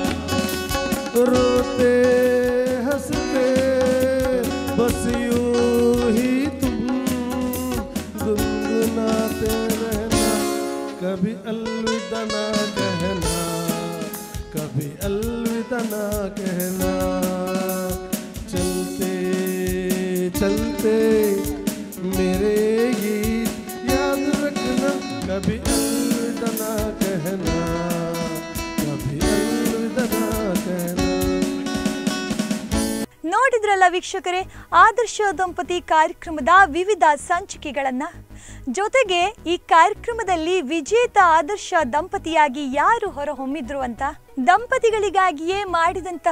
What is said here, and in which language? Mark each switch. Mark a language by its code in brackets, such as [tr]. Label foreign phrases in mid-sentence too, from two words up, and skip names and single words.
[hi] रोते हंसते बस यूं ही तुम गुनगुनाते रहना, कभी अलविदा ना कहना, कभी अलविदा ना कहना. चलते चलते मेरे गीत याद रखना, कभी अलविदा ना कहना, कभी अलविदा ना कहना. [kn] ನೋಡಿದ್ರಲ್ಲ ವೀಕ್ಷಕರೇ, ಆದರ್ಶ ದಂಪತಿ ಕಾರ್ಯಕ್ರಮದ ವಿವಿಧ ಸಂಚಿಕೆಗಳನ್ನು. ಜೊತೆಗೆ ಈ ಕಾರ್ಯಕ್ರಮದಲ್ಲಿ ವಿಜೇತ ಆದರ್ಶ ದಂಪತಿಯಾಗಿ ಯಾರು ಹೊರಹೊಮ್ಮಿದ್ರು ಅಂತ ದಂಪತಿಗಳಿಗಾಗಿಯೇ ಮಾಡಿದಂತಹ